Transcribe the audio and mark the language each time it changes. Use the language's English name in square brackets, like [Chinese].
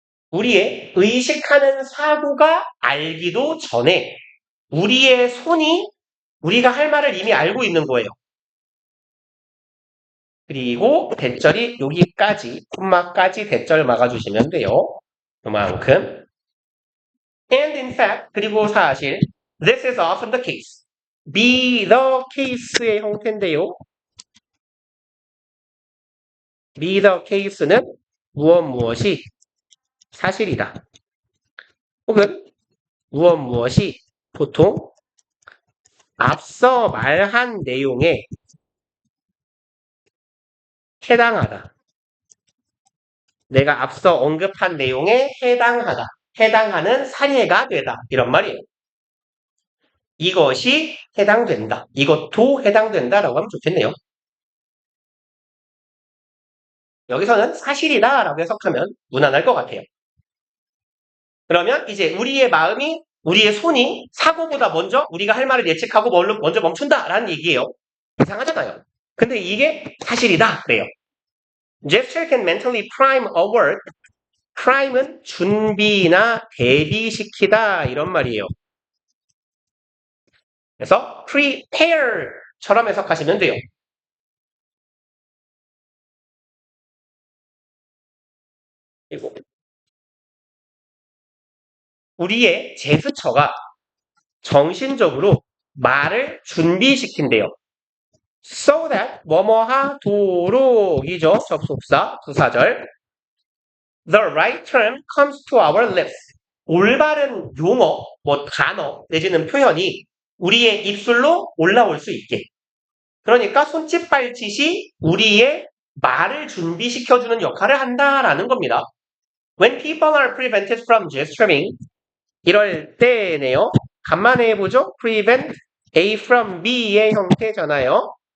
[Korean] 우리의 의식하는 사고가 알기도 전에 우리의 손이 우리가 할 말을 이미 알고 있는 거예요. 그리고 대절이 여기까지, 콤마까지 대절 막아주시면 돼요. 그만큼. [English] And in fact, [Korean] 그리고 사실, [English] this is often the case. be the case의 형태인데요. be the case는 [Korean] 무엇이 사실이다. 혹은 무엇이 보통 앞서 말한 내용에 해당하다. 내가 앞서 언급한 내용에 해당하다. 해당하는 사례가 되다. 이런 말이에요. 이것이 해당된다. 이것도 해당된다라고 하면 좋겠네요. 여기서는 사실이다 라고 해석하면 무난할 것 같아요. 그러면 이제 우리의 마음이, 우리의 손이 사고보다 먼저 우리가 할 말을 예측하고 먼저 멈춘다라는 얘기예요. 이상하잖아요. 근데 이게 사실이다 그래요. [English] Gesture can mentally prime a word. [Korean] prime은 준비나 대비시키다 이런 말이에요. 그래서 prepare처럼 해석하시면 돼요. 그리고 우리의 제스처가 정신적으로 말을 준비시킨대요. [English] So that 뭐뭐하도록이죠. [Korean] 접속사 부사절. [English] The right term comes to our lips. [Korean] 올바른 용어, 단어 내지는 표현이 우리의 입술로 올라올 수 있게. 그러니까 손짓 발짓이 우리의 말을 준비시켜주는 역할을 한다라는 겁니다. [English] When people are prevented from gesturing, [Korean] 이럴 때네요. 간만에 해보죠. [English] prevent A from B [Korean] 의 형태잖아요.